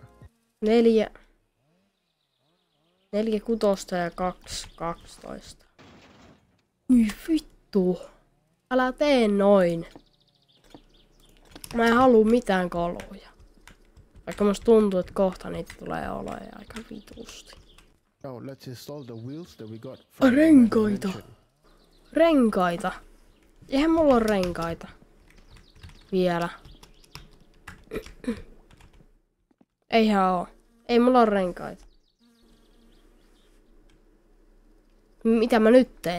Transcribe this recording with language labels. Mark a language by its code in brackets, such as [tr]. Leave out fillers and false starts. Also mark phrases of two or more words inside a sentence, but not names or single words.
[fi] 4 kutosta ja 2 12. Ui vittu. Älä tee noin. Mä en halua mitään koluja. Vaikka musta tuntuu, että kohta niitä tulee olemaan aika vitusti. [en] Now let's install the wheels that we got from the [fi] Renkaita. [en] dimension. [fi] Renkaita. Eihän mulla ole renkaita. Vielä. Eihän oo. Ei mulla ole renkaita. Mitä mä nyt teen?